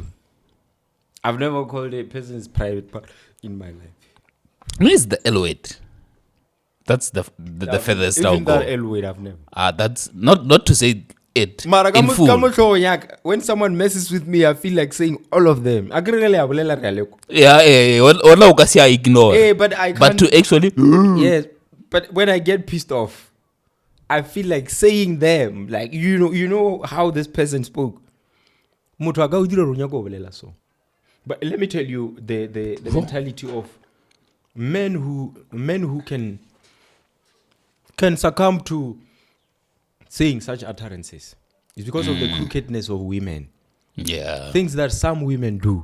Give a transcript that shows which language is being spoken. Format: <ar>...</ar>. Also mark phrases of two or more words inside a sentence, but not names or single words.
<en>I've never called a person's private part in my life. Where's the L word? That's the furthest I'll Even that go. L word, I've never. That's not to say it Mara, in full. when someone messes with me, I feel like saying all of them.</en> <nso>Yeah. Wala o ka se a ignore.</nso> <en>Hey, but I can't. But to actually Yes, but when I get pissed off, I feel like saying them. Like you know how this person spoke.</en> <nso>Motho a ka o dira ronya ko bolela so.</nso> <en>But let me tell you the mentality of men who can succumb to saying such utterances. It's because of the crookedness of women. yeah, Things that some women do.</en>